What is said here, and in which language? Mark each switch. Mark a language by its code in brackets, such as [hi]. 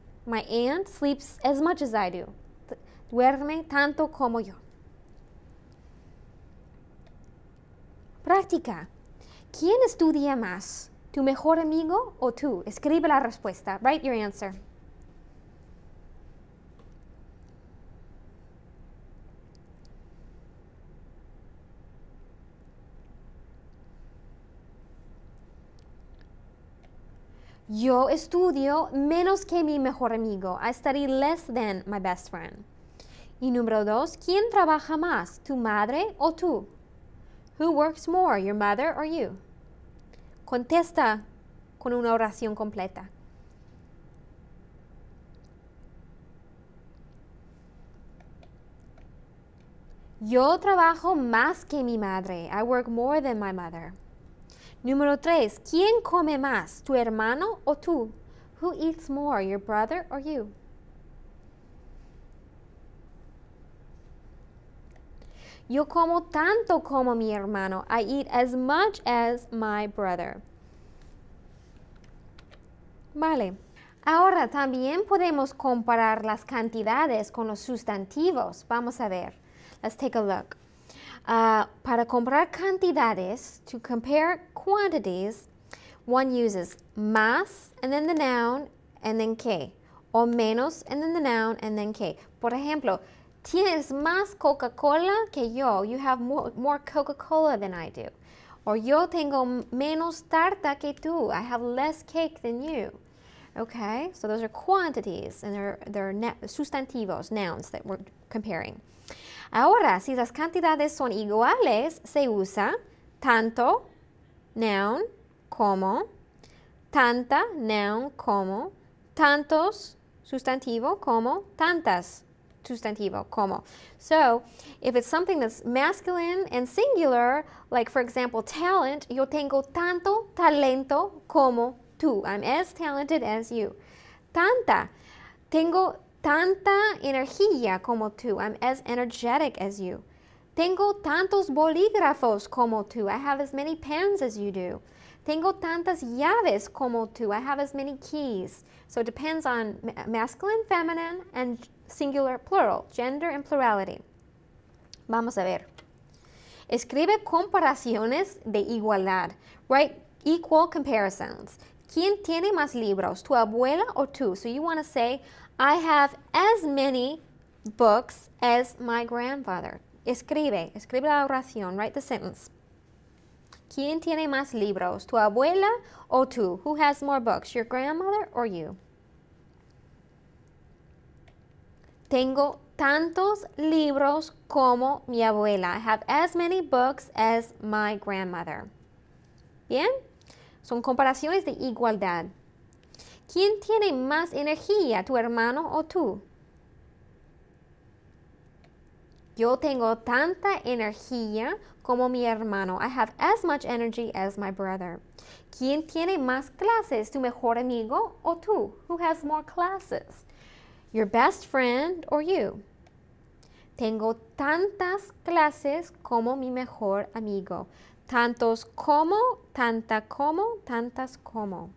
[en] My aunt sleeps as much as I do. [es] Duerme tanto como yo. Práctica. ¿Quién estudia más? ¿Tu mejor amigo o tú? Escribe la respuesta. [en] Write your answer. [es] Yo estudio menos que mi mejor amigo. [en] I study less than my best friend. [es] Y número 2, ¿quién trabaja más? ¿Tu madre o tú? [en] Who works more, your mother or you? [es] Contesta con una oración completa. Yo trabajo más que mi madre. [en] I work more than my mother. [es] Número 3, ¿quién come más? ¿Tu hermano o tú? [en] Who eats more, your brother or you? [es] Yo como tanto como mi hermano. [en] I eat as much as my brother. [es] Vale. Ahora también podemos comparar las cantidades con los sustantivos. Vamos a ver. [en] Let's take a look. [es] Para comparar cantidades, [en] to compare quantities, one uses más and then the noun and then que. O menos and then the noun and then que. [es] Por ejemplo, tienes más Coca-Cola que yo. [en] You have more Coca-Cola than I do. [es] Or yo tengo menos tarta que tú. [en] I have less cake than you. Okay, so those are quantities and they're sustantivos, nouns that we're comparing. [es] Ahora, si las cantidades son iguales, se usa tanto, noun, como, tanta, noun, como, tantos, sustantivo, como, tantas, sustantivo, como. [en] So, if it's something that's masculine and singular, like for example, talent, [es] yo tengo tanto talento como tú. [en] I'm as talented as you. [es] Tanta, tengo tanta energía como tú. [en] I'm as energetic as you. [es] Tengo tantos bolígrafos como tú. [en] I have as many pens as you do. [es] Tengo tantas llaves como tú. [en] I have as many keys. So it depends on masculine, feminine, and singular, plural, gender and plurality. [es] Vamos a ver. Escribe comparaciones de igualdad. [en] Write equal comparisons. [es] ¿Quién tiene más libros, tu abuela o tú? [en] So you want to say, I have as many books as my grandfather. [es] Escribe la oración, [en] write the sentence. [es] ¿Quién tiene más libros, tu abuela o tú? [en] Who has more books, your grandmother or you? [es] Tengo tantos libros como mi abuela. [en] I have as many books as my grandmother. [es] Bien, son comparaciones de igualdad. ¿Quién tiene más energía, tu hermano o tú? Yo tengo tanta energía como mi hermano. [en] I have as much energy as my brother. [es] ¿Quién tiene más clases, tu mejor amigo o tú? [en] Who has more classes? Your best friend or you? [es] Tengo tantas clases como mi mejor amigo. Tantos como, tanta como, tantas como.